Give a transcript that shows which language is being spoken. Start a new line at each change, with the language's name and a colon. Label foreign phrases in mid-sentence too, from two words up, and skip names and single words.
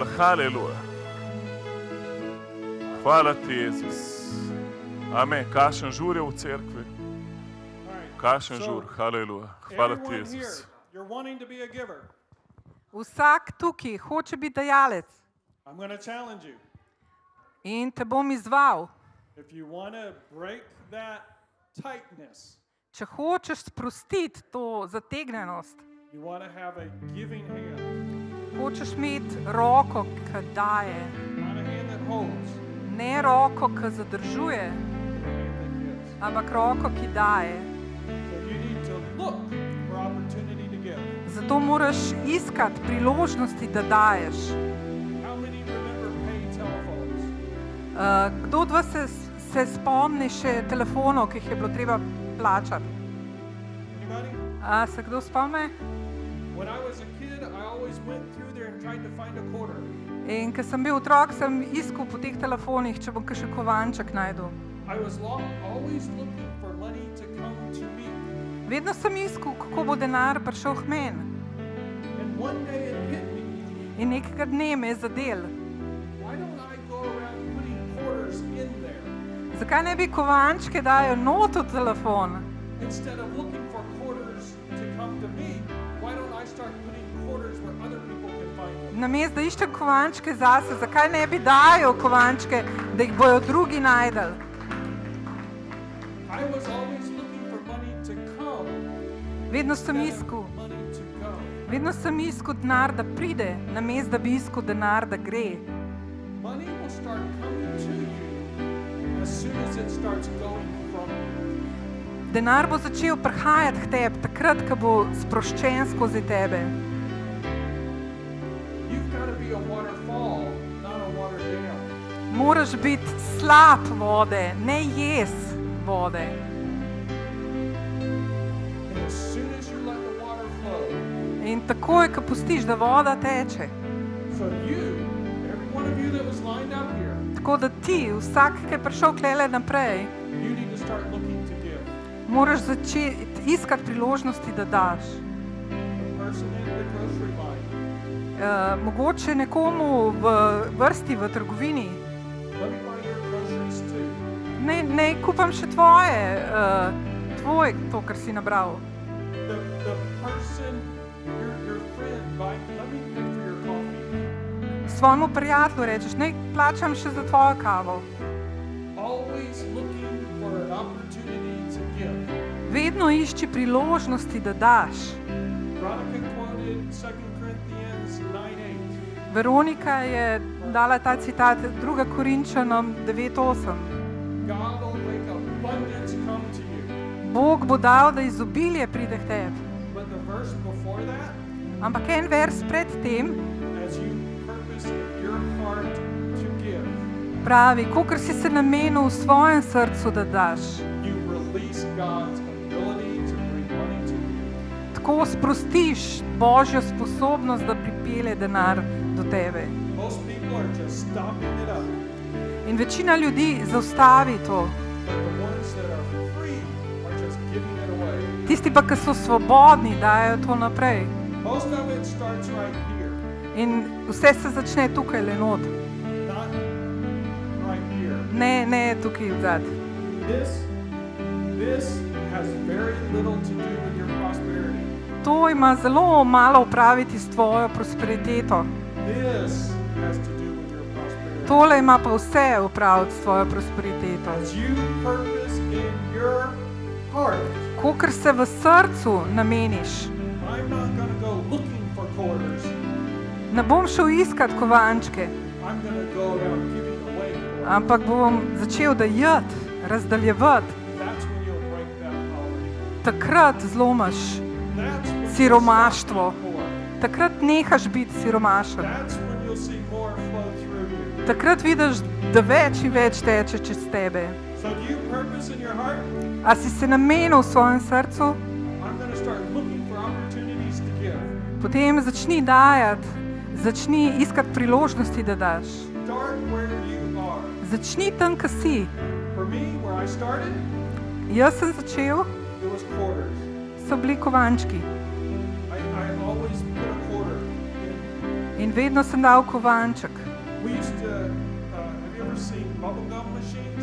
Slovenian: Haleluja. Hvala ti, Jezus. Amen. Kakšen žur je v cerkvi? Kakšen žur. Haleluja. Hvala ti, Jezus. Vsak tukaj hoče biti dajalec.
English: I'm going to challenge you.
Slovenian: In te bom izval.
English: If you want to break that tightness,
Slovenian: Če hočeš sprostiti to zategnenost,
English: you want to have a giving hand,
Slovenian: hočeš imeti roko, ki daje,
English: not a hand that holds,
Slovenian: ne roko, ki zadržuje,
English: a hand that gives.
Slovenian: ampak roko, ki daje.
English: So you need to look for opportunity to give.
Slovenian: Zato moraš iskati priložnosti, da daješ.
English: How many remember pay telephones?
Slovenian: Kdo od vas se spomni še telefonov, ki jih je bilo treba plačati?
English: Anybody?
Slovenian: A se kdo spomne?
English: When I was a kid, I always went through there and tried to find a quarter.
Slovenian: In ko sem bil otrok, sem iskal po teh telefonih, če bom kakšen kovanček najdel.
English: I was always looking for money to come to me.
Slovenian: Vedno sem iskal, kako bo denar prišel k meni.
English: And one day it hit me.
Slovenian: In nekega dne me je zadel.
English: Why don't I go around putting quarters in there
Slovenian: Zakaj ne bi kovančke dajal not v telefon?
English: instead of looking for quarters to come to me? Why don't I start putting quarters where other people can find them?
Slovenian: Namesto da iščem kovančke zase, zakaj ne bi dajal kovančke, da jih bojo drugi najdel?
English: I was always looking for money to come
Slovenian: Vedno sem
English: instead
Slovenian: iskal.
English: of money to go.
Slovenian: Vedno sem iskal denar, da pride, namesto da bi iskal denar, da gre.
English: Money will start coming to you as soon as it starts going from you.
Slovenian: Denar bo začel prihajati k tebi, takrat, ko bo sproščen skozi tebe.
English: You've got to be a waterfall, not a water dam.
Slovenian: Moraš biti slap vode, ne jez vode.
English: And as soon as you let the water flow,
Slovenian: In takoj, ko pustiš, da voda teče,
English: so you, every one of you that was lined up here,
Slovenian: tako da ti, vsak, ki je prišel klele naprej,
English: you need to start looking to give.
Slovenian: moraš začeti iskati priložnosti, da daš.
English: person in the grocery line.
Slovenian: Mogoče nekomu v vrsti v trgovini,
English: Let me buy your groceries too.
Slovenian: ne kupam še tvoje, to, kar si nabral.
English: The person, your friend, let me pay for your coffee.
Slovenian: Svojemu prijatelju rečeš, ne plačam še za tvojo kavo.
English: Always looking for an opportunity to give.
Slovenian: Vedno išči priložnosti, da daš.
English: Veronica quoted 2 Corinthians 9:8.
Slovenian: Veronika je dala ta citat 2 Korinčanom 9:8.
English: God will make abundance come to you.
Slovenian: Bog bo dal, da izobilje pride k tebi.
English: But the verse before that,
Slovenian: Ampak en vers pred tem
English: as you purpose in your heart to give,
Slovenian: pravi, kolikor si se namenil v svojem srcu, da daš.
English: you release God's ability to bring money to you.
Slovenian: Tako sprostiš Božjo sposobnost, da pripelje denar do tebe.
English: Most people are just stopping it up,
Slovenian: In večina ljudi zaustavi to.
English: but the ones that are free are just giving it away.
Slovenian: Tisti pa, ki so svobodni, dajo to naprej.
English: Most of it starts right here,
Slovenian: In vse se začne tukaj le not.
English: not right here.
Slovenian: Ne tukaj vzad.
English: This has very little to do with your prosperity.
Slovenian: To ima zelo malo opraviti s tvojo prosperiteto.
English: This has to do with your prosperity.
Slovenian: Tole ima pa vse opraviti s tvojo prosperiteto.
English: As you purpose in your heart,
Slovenian: Kolikor se v srcu nameniš,
English: I'm not going to go looking for quarters.
Slovenian: ne bom šel iskat kovančke,
English: I'm going to go around giving away quarters.
Slovenian: ampak bom začel dajati, razdaljevati.
English: That's when you'll break that poverty.
Slovenian: Takrat zlomaš
English: That's when
Slovenian: siromaštvo.
English: you'll stop poor.
Slovenian: Takrat nehaš biti siromašen.
English: That's when you'll see more flow through you.
Slovenian: Takrat vidiš, da več in več teče čez tebe.
English: So do you purpose in your heart?
Slovenian: A si se namenil v svojem srcu?
English: I'm going to start looking for opportunities to give.
Slovenian: Potem začni dajati, začni iskati priložnosti, da daš.
English: Start where you are.
Slovenian: Začni tam, kjer si.
English: For me, where I started,
Slovenian: Jaz sem začel,
English: it was quarters.
Slovenian: so bili kovančki.
English: I always put a quarter in.
Slovenian: In vedno sem dal kovanček.
English: We used to, have you ever seen bubblegum machines?